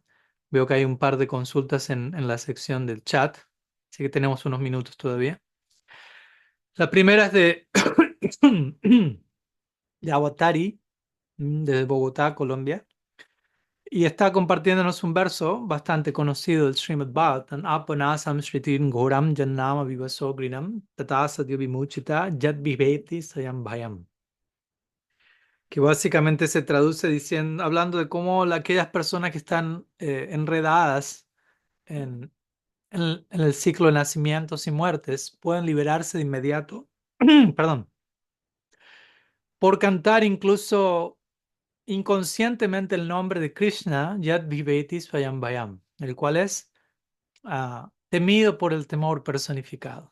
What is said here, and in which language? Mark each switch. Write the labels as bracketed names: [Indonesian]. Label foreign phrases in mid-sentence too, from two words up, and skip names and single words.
[Spanish] Veo que hay un par de consultas en la sección del chat, así que tenemos unos minutos todavía. La primera es de Awatari, desde Bogotá, Colombia. Y está compartiéndonos un verso bastante conocido del Srimad Bhagavatam, [Sanskrit] आपनसम् श्रितिन् घोरम् जन्नम विवसो ग्रिणम् तत सद्यो विमुचित यद् विवेति सयम् भयम्. [Spanish] Que básicamente se traduce diciendo, hablando de cómo aquellas personas que están enredadas en, en el ciclo de nacimientos y muertes pueden liberarse de inmediato, perdón, por cantar incluso inconscientemente el nombre de Krishna, [Sanskrit] यद् विवेति स्वयम् वयम्, [Spanish] el cual es temido por el temor personificado.